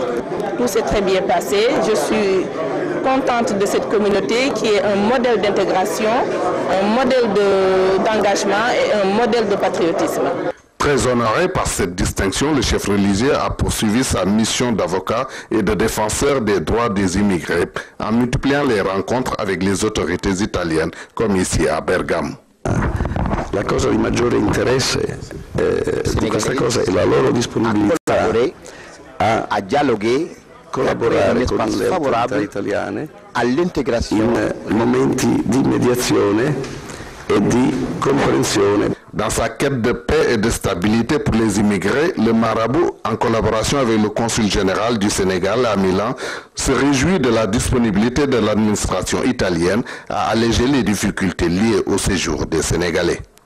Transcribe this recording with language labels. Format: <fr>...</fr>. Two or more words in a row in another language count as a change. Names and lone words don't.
<fr>Tout s'est très bien passé. Je suis contente de cette communauté qui est un modèle d'intégration, un modèle d'engagement et un modèle de patriotisme. Très honoré par cette distinction, le chef religieux a poursuivi sa mission d'avocat et de défenseur des droits des immigrés en multipliant les rencontres avec les autorités italiennes, comme ici à Bergamo.</fr> <it>La cosa di maggiore interesse di questa cosa è la loro disponibilità a dialogare, collaborare con le autorità italiane all'integrazione in momenti di mediazione</it> <fr>et de compréhension. Dans sa quête de paix et de stabilité pour les immigrés, le marabout, en collaboration avec le consul général du Sénégal à Milan, se réjouit de la disponibilité de l'administration italienne à alléger les difficultés liées au séjour des Sénégalais.</fr>